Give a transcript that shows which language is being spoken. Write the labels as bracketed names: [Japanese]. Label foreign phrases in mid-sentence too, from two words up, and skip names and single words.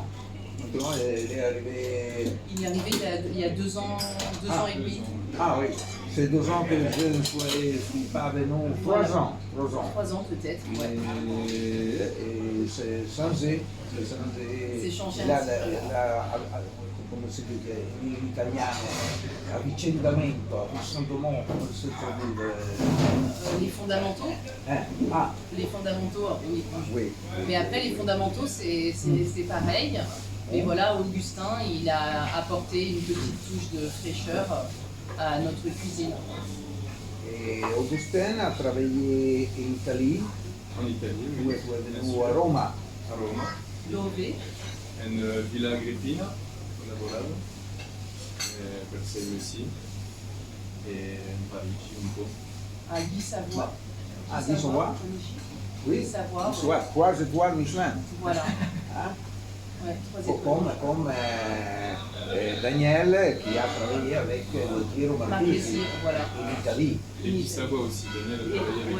[French] Maintenant, il est arrivé. Il est arrivé il y a 2 ans, 2 ans et demi. Ah oui, c'est 2 ans que je ne suis pas venu. 3 ans. 3 ans. 3 ans peut-être, ouais. Et c'est changé. C'est changé Là, un petit peu. [Italian] come si dice in italiano, avvicendamento, avvicendamento, come si traduce? [French] Les fondamentaux. Ah, Les fondamentaux, oui. oui. Mais après, les fondamentaux, c'est pareil. Mais voilà, Augustin, il a apporté une petite touche de fraîcheur à notre cuisine. Et Augustin a travaillé in Italie, En Italie, tu oui. [Italian] è venuto a Roma. A Roma. Dove? In Villa Agrippina, ho lavorato, per 6 mesi, e in Parigi un po'. [French] À Guy-Savoie. Ah, Guy-Savoie? Oui, Guy-Savoie. soit 3 étoiles Michelin. Voilà. Hein? Ouais, 3 étoiles. Comme Daniel qui a travaillé avec le Piero Marchesi Marchesi, voilà. in Italie. Et Guy Savoie aussi, Daniel a travaillé avec